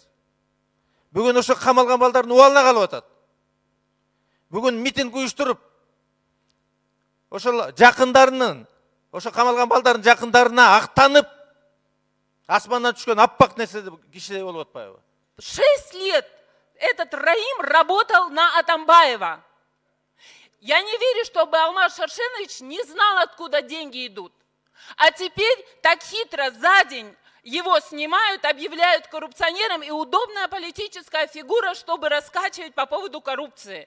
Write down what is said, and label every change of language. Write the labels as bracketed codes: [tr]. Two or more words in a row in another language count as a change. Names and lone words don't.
[ky] Бүгүн ошо камалган балдардын убалына калып атат. Бүгүн митинг уюштуруп, ошол жакындарынын, ошо камалган балдардын жакындарына актанып, Асманнан түшкен аппақ нәрсе кишидей болуп атпайбы? [ru] 6 лет этот Раим работал на Атамбаева. Я не верю, чтобы Алмаз Шаршенович не знал, откуда деньги идут. А теперь так хитро за день его снимают, объявляют коррупционером, и удобная политическая фигура, чтобы раскачивать по поводу коррупции.